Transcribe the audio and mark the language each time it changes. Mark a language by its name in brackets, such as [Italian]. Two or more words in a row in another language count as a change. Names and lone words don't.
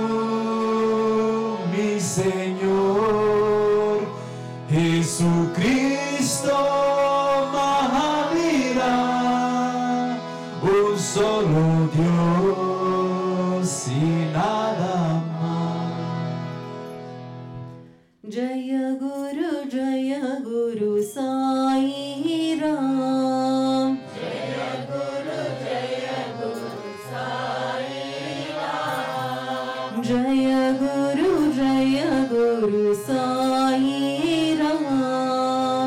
[Spanish] mi Señor, Jesucristo Mahavira, un solo Dios y nada más. [Sanskrit] जय गुरु साई राम. जय गुरु साई राम. जय गुरु साई राम.